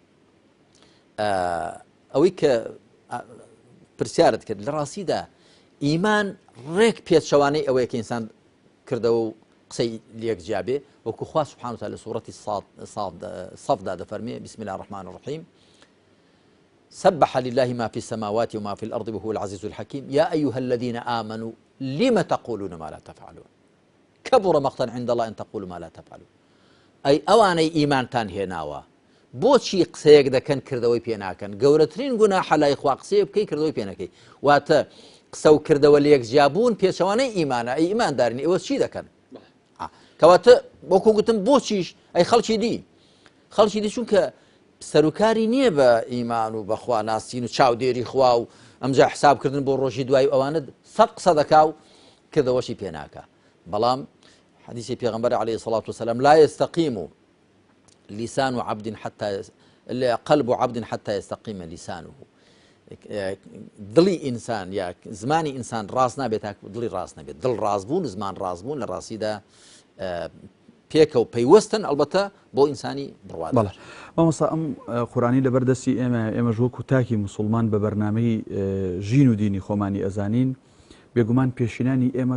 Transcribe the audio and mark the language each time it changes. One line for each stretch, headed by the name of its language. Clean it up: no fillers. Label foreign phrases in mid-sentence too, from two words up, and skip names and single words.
Central Kurdish: ئەوەی کە پرسیارت کرد لە ڕاستیدا ئیمان ڕێک پێچەوانەی ئەوەیە کە ئینسان کردەوە و قسەی لێک جیابێ وەکو خوا
Arabic: سبحانه وتعالى
Central Kurdish: لە سوورەتی صەفدا دەفەرمێ
Arabic: بسم الله الرحمن الرحيم سبح لله ما في السماوات وما في الأرض وهو العزيز الحكيم يا أيها الذين آمنوا لم تقولون ما لا تفعلون كبر مقتا عند الله أن تقولوا ما لا تفعلون
Central Kurdish: أي أواني إيمان تان هێناوە بۆچی قسەیەک دەکەن کردەوەی پێ ناکەن گەورەترین گوناحە لای خوا قسەیە بکەی کردەوەی پێ نەکەی واتە قسە و کردەوە لە یەکجیابوون پێچەوانەی ئیمانە ئەی ئیماندارین ئێوە چی دەکەن کەواتە وەکو گوتم بۆچیش ئەی خەڵکی دی خەڵکی دی چونکە سەرکاری نییە بە ئیمان و بەخوا ناسین و چاودێری خوا و ئەمجا حسابکردن بۆ ڕۆژی دوای ئەوانە سەد قسە دەکا و کردەوەشی پێ ناکە بەڵام حديث پیغمبر
Arabic: عليه الصلاة والسلام لا يستقيم لسان عبد حتى قلب عبد حتى يستقيم لسانه
Central Kurdish: دڵی ئینسان یا زمانی ئینسان ڕاست نابێت دڵی ڕاست نەبێت دڵ ڕاستبوون زمان ڕاستبوون لە ڕاستیدا پێکە و پەیوەستن ئەلبەتە بۆ ئینسانی بڕوات مامۆستا ئەم قورآنی لەبەردەستی ئێمەش وەکو تاکی موسڵمان بە بەرنامەی ژین و دینی خۆمانی ئەزانین بێگومان پێشینانی ئێمە